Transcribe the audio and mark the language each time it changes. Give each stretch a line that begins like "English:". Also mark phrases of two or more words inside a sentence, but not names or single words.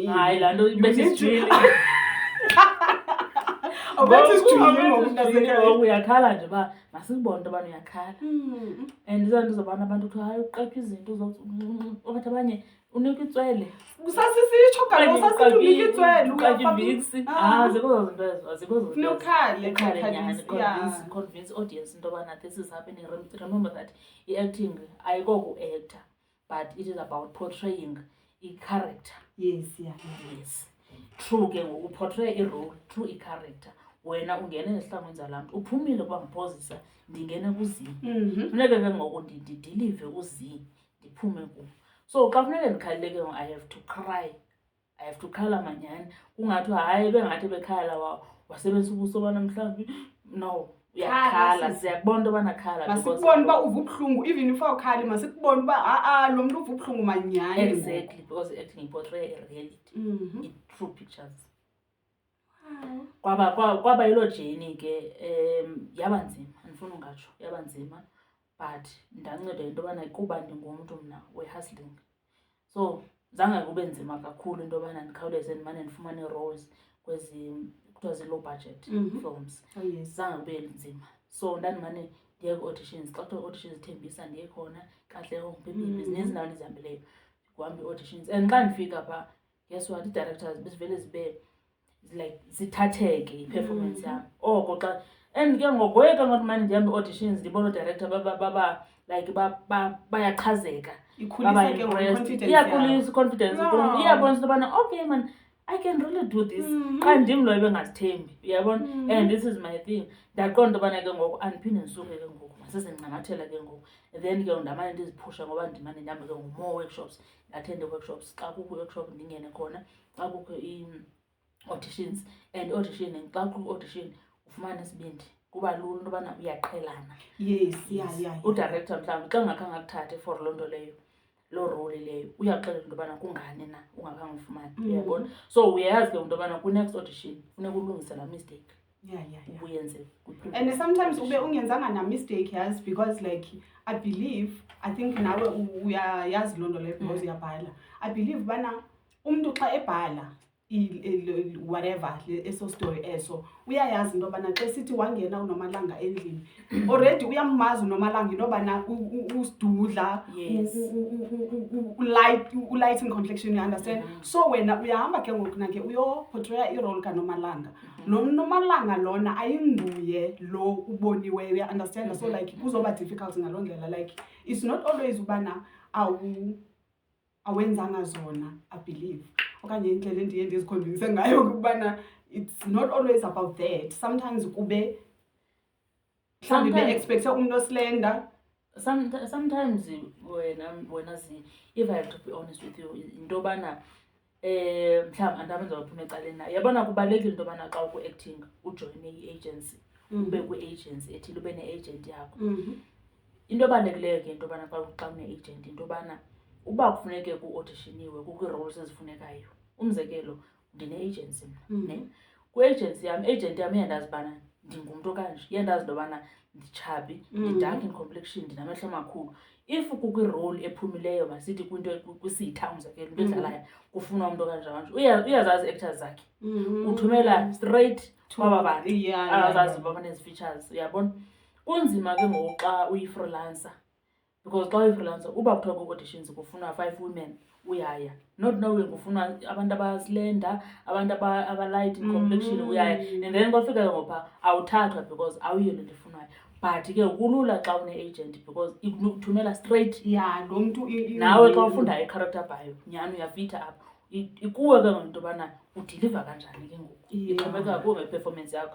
Xhosa: hayi laa nto ibethe isijwili. Uyakhala nje uba masibone into yobana uyakhala. And izaa nto zobana abantu kuthiwa hayi uqepha izinto okanye abanye unika itswele. Usasisitsho kaloku usasithi unika itswele ukaviksi. Zikho zinto ezo, zikho zinto. Funeka ukhale
English: nyhani, convince audience
Xhosa: into yobana
English: this is happening. Remember that i-acting ayikoku-actor, but it is about portraying i-character. Yes.
Xhosa: True ke ngoku uportray i-role through i-character. Wena ungene ezihlangwini zalaa mntu uphumile ukuba ndiphozisa ndingene kuzi. Funeke ke ngoku ndidilive uzi ndiphume kuwo. So xa funeke ndikhalile ke ngoku
English: I have to
Xhosa: khala manyhani. Kungathi hayi bengathi bekhala wasebenzisa ubuso bana mhlawumbi. No, uyakhala, siyakubona into yobana khala. Masikubone uba uva ubuhlungu
English: even if
Xhosa: awukhali masikubone uba lo mntu uva ubuhlungu manyhani.
English: Exactly, because acting iportray a reality, true pictures.
Xhosa: Kwaba yiloo jeni ke yaba nzima, andifuna ungatsho yaba nzima, but ndanceda into yobana kuba ndingumntu mna we-hustling. So zange kube nzima kakhulu into yobana ndikhawuleze ndimane ndifumane roles kwezi kuthiwa zi-
English: low budget films.
Xhosa: Zange kube nzima. So ndandimane ndiye kwi-auditions. Xa kuthiwa auditions zithembisa ndiye khona, kahle Home zininzi ndawo ndizihambileyo kuhamba ii-auditions. And xa ndifika phaa,
English: guess what,
Xhosa: ii-directors bezivele zibe like zithatheke i-performance yam oko xa. And ke ngoku ngoyeka ngokuthi mane ndihamba ii-auditions ndibona udirector like bayachazeka, iyakhulisa i-confidence iyabonisa into yobana
English: okay man, I can really do this.
Xhosa: Xa ndim lo ebengazithembi, uyabona.
English: And this is my thing.
Xhosa: Ndaqonda into yobana ke ngoku andiphinde ndisuke ke ngoku maseze ndinqamathela ke ngoku. Then ke ndamane ndiziphusha ngoba ndimane ndihambe ke ngoku
English: more workshops,
Xhosa: ndathende workshops. Xa kukho workshop ndingene khona, xa kukho auditions. And auditioning, xa kwi-audition ufumane isibindi kuba lula into yobana uyaqhelana. Yes. Udirector mhlawumbi xa ungakhange akuthathe for loo nto leyo, loo role leyo, uyaxelela into yobana kungani na ungakhange ufumane, uyabona. So uyayazi ke into yobana kwi-
English: next audition
Xhosa: funeka ulungise laa mistake. Uyenze.
English: And sometimes
Xhosa: ube ungenzanga na mistake,
English: yes, because like I think
Xhosa: nawe uyayazi loo nto leyo because uyabhala.
English: I believe
Xhosa: bana umntu xa ebhala whatever eso story eso uyayazi into yobana xa sithi wangena uNomalanga endlini already uyamazi uNomalanga into yobana usidudla,
English: lighting complexion, you understand.
Xhosa: So wena uyahamba ke ngoku nake uyoportraya irole kaNomalanga. Lo Nomalanga lona ayinguye lo uboniweyo,
English: you understand.
Xhosa: So like kuzoba difficult ngaloo ndlela,
English: like it's not always
Xhosa: ubana awenzanga zona,
English: I believe.
Xhosa: Okanye indlela endiye ndiziconvince ngayo ukubana
English: it's not always about that.
Xhosa: Sometimes kube mhlawumbi be-expecte umntu oslender.
English: Sometimes wena if I have to be honest with you,
Xhosa: into yobana mhlawumbi andabenza baphuma ecaleni nayo. Yabona kubalulekile into yobana xa uku-acting ujoyine i-agency, ube kwi-agency ethile, ube ne-agent yakho. Into ebalulekileyo ke into yobana xa une-agent into yobana uba kufuneke ku-auditioniwe kukwi-roles ezifunekayo, umzekelo ndine-agency mna ne kwi-agency yam agent yam iyandazi ubana ndingumntu kanje, iyandazi into yobana nditshabi,
English: ndi-dark in complexion,
Xhosa: ndinamehlo amakhulu. If kukwi-role ephumileyo masithi kwisitha umzekelo into edlalayo kufunwa umntu kanje kanje uyazazi ii-actors zakhe, uthumela straight kwaba bantu abazazi uba banezi features, uyabona. Kunzima ke ngoku xa uyi-freelancer because xa uyi-freelancer uba kuthiwa ku-auditions kufunwa 5 women uyaya,
English: not knowing
Xhosa: kufunwa abantu abaslender, abantu aba-light
English: in complexion
Xhosa: uyaya,
English: and then
Xhosa: kwafika ngopha awuthathwa because awuyiyo le nto ifunwayo. But ke kulula xa une-agent because ikuthumela straight. Lo mntu Nawe xa ufunda i-character bio nyhani uyafitha apho, ikuwe ke ngento yobana udiliva kanjani ke ngoku, ixhomekeka kuwe ngeperformance yakho.